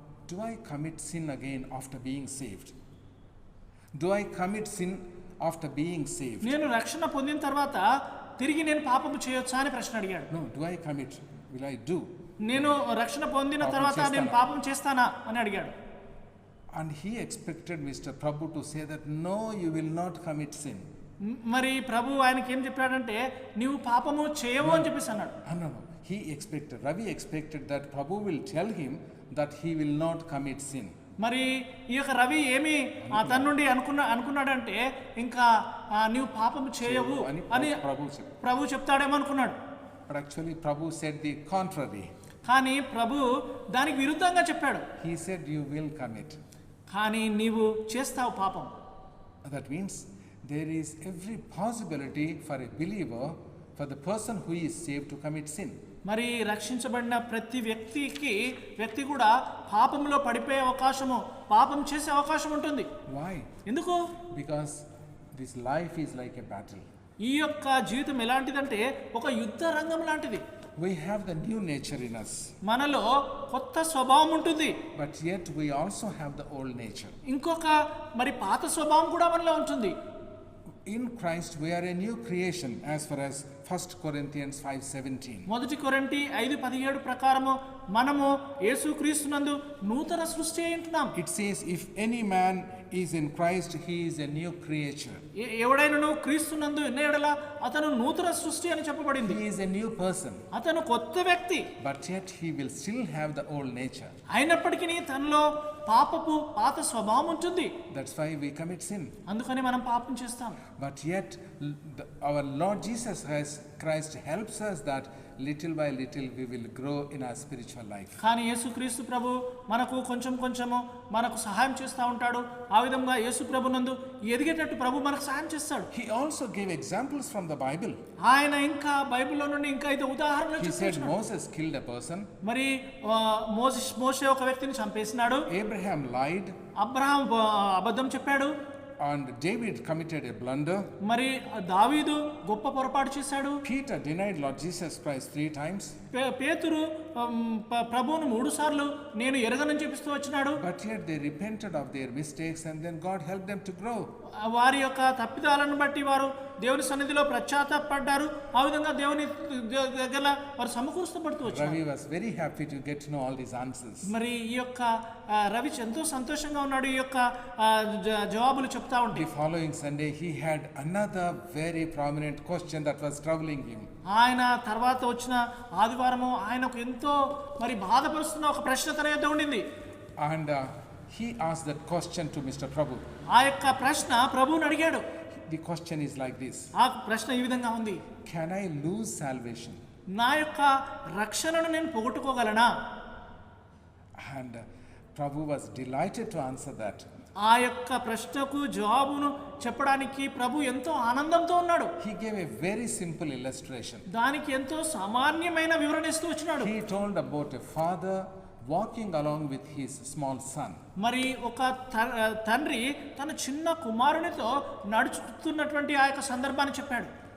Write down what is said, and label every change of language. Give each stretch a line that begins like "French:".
English: Do I commit sin again after being saved? Do I commit sin after being saved?
Telugu: నేను రక్షణ పొందిన తర్వాత తిరిగి నేను పాపము చేయొచ్చా అని ప్రశ్న అడిగాడు.
English: No, do I commit? Will I do?
Telugu: నేను రక్షణ పొందిన తర్వాత నేను పాపం చేస్తానా అని అడిగాడు.
English: And he expected Mr. Prabhu to say that no, you will not commit sin.
Telugu: మరి ప్రభు ఆయనకి ఏం చెప్పాడంటే నీవు పాపము చేయవు అని చెప్పేసి అన్నాడు.
English: No. Ravi expected that Prabhu will tell him that he will not commit sin.
Telugu: మరి ఈ యొక్క రవి ఏమి తన నుండి అనుకున్నాడంటే ఇంకా నీవు పాపము చేయవు అని ప్రభు చెప్తాడేమో అనుకున్నాడు.
English: But actually Prabhu said the contrary.
Telugu: కానీ ప్రభు దానికి విరుద్ధంగా చెప్పాడు.
English: He said you will commit.
Telugu: కానీ నీవు చేస్తావు పాపం.
English: That means there is every possibility for a believer, for the person who is saved, to commit sin.
Telugu: మరి రక్షించబడిన ప్రతి వ్యక్తి కూడా పాపంలో పడిపోయే అవకాశము, పాపం చేసే అవకాశం ఉంటుంది.
English: Why?
Telugu: ఎందుకు?
English: Because this life is like a battle.
Telugu: ఈ యొక్క జీవితం ఎలాంటిదంటే ఒక యుద్ధ రంగం లాంటిది.
English: We have the new nature in us,
Telugu: మనలో కొత్త స్వభావం ఉంటుంది,
English: but yet we also have the old nature.
Telugu: ఇంకొక మరి పాత స్వభావం కూడా మనలో ఉంటుంది.
English: In Christ we are a new creation as far as 1 Corinthians 5:17.
Telugu: మొదటి కొరింథీ 5:17 ప్రకారము మనము యేసుక్రీస్తునందు నూతన సృష్టి అయి ఉంటున్నాం.
English: It says, if any man is in Christ, he is a new creature.
Telugu: ఎవడైనను క్రీస్తునందు ఉన్న యెడల అతను నూతన సృష్టి అని చెప్పబడింది.
English: He is a new person,
Telugu: అతను కొత్త వ్యక్తి.
English: but yet he will still have the old nature.
Telugu: అయినప్పటికీ తనలో పాత స్వభావం ఉంటుంది.
English: That's why we commit sin.
Telugu: అందుకని మనం పాపం చేస్తాం.
English: But yet our Lord Jesus Christ helps us that little by little we will grow in our spiritual life.
Telugu: కానీ యేసుక్రీస్తు ప్రభు మనకు కొంచెము మనకు సహాయం చేస్తూ ఉంటాడు. ఆ విధంగా యేసు ప్రభునందు ఎదిగేటట్టు ప్రభు మనకు సహాయం చేస్తాడు.
English: He also gave examples from the Bible.
Telugu: ఆయన ఇంకా బైబిల్లో నుండి ఇంకా అయితే ఉదాహరణలు
English: He said
Telugu: చెప్తున్నాడు.
English: Moses killed a person.
Telugu: మరి మోషే ఒక వ్యక్తిని చంపేసినాడు.
English: Abraham lied.
Telugu: అబ్రహాం అబద్ధం చెప్పాడు.
English: And David committed a blunder.
Telugu: మరి దావీదు గొప్ప పొరపాటు చేశాడు.
English: Peter denied Lord Jesus Christ 3 times.
Telugu: పేతురు ప్రభువును 3 సార్లు నేను ఎరగనని చెప్పిస్తూ వచ్చినాడు.
English: But yet they repented of their mistakes and then God helped them to grow.
Telugu: వారి యొక్క తప్పిదాలను బట్టి వారు దేవుని సన్నిధిలో పశ్చాత్తాపడ్డారు. ఆ విధంగా దేవుని దగ్గర వారు సమకూర్చబడుతూ వచ్చారు.
English: Ravi was very happy to get to know all these answers.
Telugu: మరి ఈ యొక్క రవి ఎంతో సంతోషంగా ఉన్నాడు. ఈ యొక్క జవాబులు చెప్తా ఉంటే
English: The following Sunday he had another very prominent question that was troubling him.
Telugu: ఆయన తర్వాత వచ్చిన ఆదివారము ఆయనకు ఎంతో మరి బాధపరుస్తున్న ఒక ప్రశ్న తన యొద్ద ఉండింది.
English: And he asked that question to Mr. Prabhu.
Telugu: ఆ యొక్క ప్రశ్న ప్రభువుని అడిగాడు.
English: The question is like this.
Telugu: ఆ ప్రశ్న ఈ విధంగా ఉంది.
English: Can I lose salvation?
Telugu: నా యొక్క రక్షణను నేను పోగొట్టుకోగలనా?
English: And Prabhu was delighted to answer that.
Telugu: ఆ యొక్క ప్రశ్నకు జవాబును చెప్పడానికి ప్రభు ఎంతో ఆనందంతో ఉన్నాడు.
English: He gave a very simple illustration.
Telugu: దానికి ఎంతో సామాన్యమైన వివరణ ఇస్తూ వచ్చినాడు.
English: He told about a father walking along with his small son.
Telugu: మరి ఒక తండ్రి తన చిన్న కుమారునితో నడుచుతున్నటువంటి ఆ యొక్క సందర్భాన్ని చెప్పాడు.